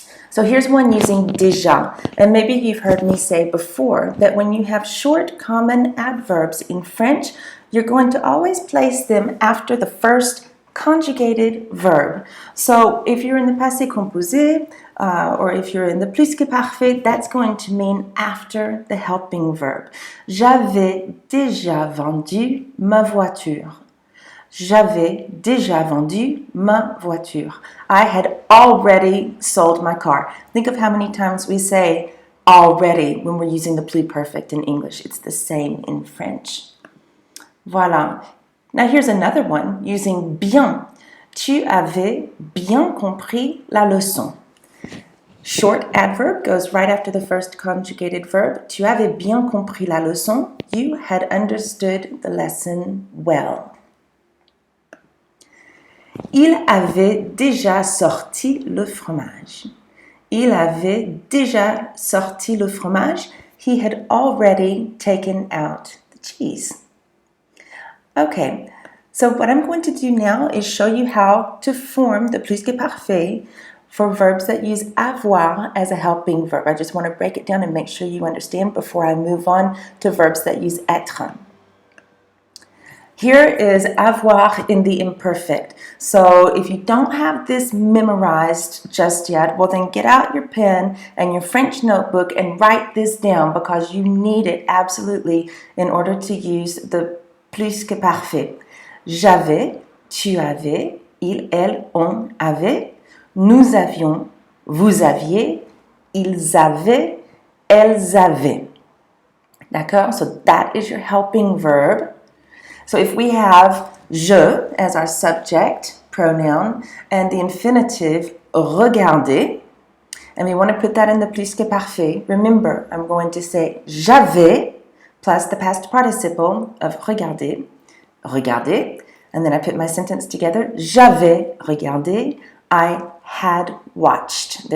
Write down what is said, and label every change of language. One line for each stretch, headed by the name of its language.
English: So here's one using déjà. And maybe you've heard me say before that when you have short common adverbs in French, you're going to always place them after the first conjugated verb. So if you're in the passé composé, or if you're in the plus-que-parfait, that's going to mean after the helping verb.
French: J'avais déjà vendu ma voiture. J'avais déjà vendu ma voiture.
English: I had already sold my car. Think of how many times we say already when we're using the pluperfect in English. It's the same in French. Voilà. Now here's another one using bien.
French: Tu avais bien compris la leçon.
English: Short adverb goes right after the first conjugated verb.
French: Tu avais bien compris la leçon.
English: You had understood the lesson well.
French: Il avait déjà sorti le fromage. Il avait déjà sorti le fromage.
English: He had already taken out the cheese. Okay, so what I'm going to do now is show you how to form the plus-que-parfait for verbs that use avoir as a helping verb. I just want to break it down and make sure you understand before I move on to verbs that use être. Here is avoir in the imperfect. So if you don't have this memorized just yet, well then get out your pen and your French notebook and write this down because you need it absolutely in order to use the plus-que-parfait.
French: J'avais, tu avais, il, elle, on avait, nous avions, vous aviez, ils avaient, elles avaient. D'accord?
English: So that is your helping verb. So if we have je as our subject pronoun and the infinitive regarder, and we want to put that in the plus-que-parfait, remember, I'm going to say j'avais plus the past participle of regarder, regarder, and then I put my sentence together,
French: j'avais regardé,
English: I had watched.